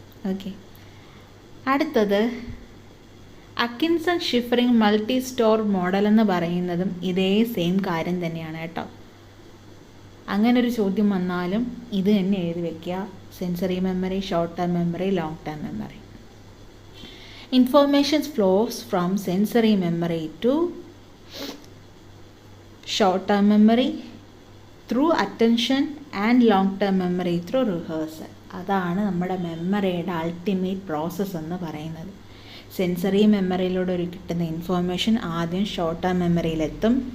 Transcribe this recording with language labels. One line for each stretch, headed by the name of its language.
Malayalam: Okay, അടുത്തത് അക്കിൻസൺ ഷിഫറിംഗ് multi store model എന്ന് പറയുന്നതും ഇതേ സെയിം കാര്യം തന്നെയാണ് കേട്ടോ. അങ്ങനൊരു ചോദ്യം വന്നാലും ഇത് തന്നെ എഴുതി വയ്ക്കുക. Sensory memory, short term memory, long term memory.
English: Information flows from sensory memory to short-term memory through attention and long-term memory through rehearsal.
Malayalam: അതാണ് നമ്മുടെ മെമ്മറിയുടെ അൾട്ടിമേറ്റ് പ്രോസസ്സ് എന്ന് പറയുന്നത്. സെൻസറി മെമ്മറിയിലൂടെ ഒരു കിട്ടുന്ന ഇൻഫോർമേഷൻ ആദ്യം ഷോർട്ട് ടേം മെമ്മറിയിലെത്തും.